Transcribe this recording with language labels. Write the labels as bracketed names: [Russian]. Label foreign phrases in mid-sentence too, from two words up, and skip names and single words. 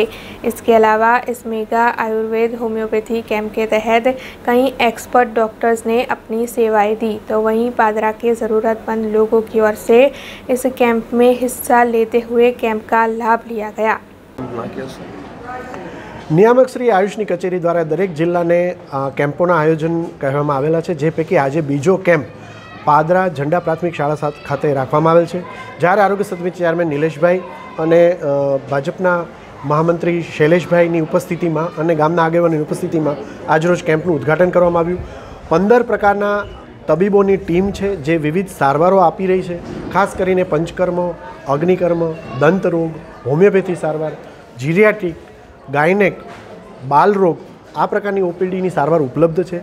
[Hindi] इसके अलावा इस मेगा आयुर्वेद होम्योपैथी कैंप के तहत कई एक्सपर्ट डॉक्टर्स ने अपनी सेवाएं दी, तो वहीं पादरा के ज़रूरतमंद लोगों की ओर से इस कैंप में हिस्सा लेते हुए कैंप का लाभ लिया गया। [Gujarati] નિયામક શ્રી આયુષની કચેરી દ્વારા દરેક જિલ્લાને કેમ્પોના આયોજન કહેવામાં આવેલા છે, જે પૈકી આજ બીજો કેમ્પ પાદરા ઝંડા પ્રાથમિક શાળા ખાતે રાખવામાં આવેલ છે। જ્યારે આરોગ્ય સમિતિ ચેરમેન નીલેશભાઈ અને ભાજપના મહામંત્રી શૈલેષભાઈની ઉપસ્થિતિમાં અને ગામના આગેવાનોની ઉપસ્થિતિમાં આજરોજ કેમ્પનું ઉદ્ઘાટન કરવામાં આવ્યું। 15 પ્રકારના તબીબોની ટીમ છે જે વિવિધ સારવારો આપી રહી છે। ખાસ કરીને પંચકર્મ, અગ્નિકર્મ, દંતરોગ, હોમિયોપેથી સારવાર, જીરિયાટ્રિક, ગાયનેક, બાલરોગ આ પ્રકારની ઓપીડીની સારવાર ઉપલબ્ધ છે।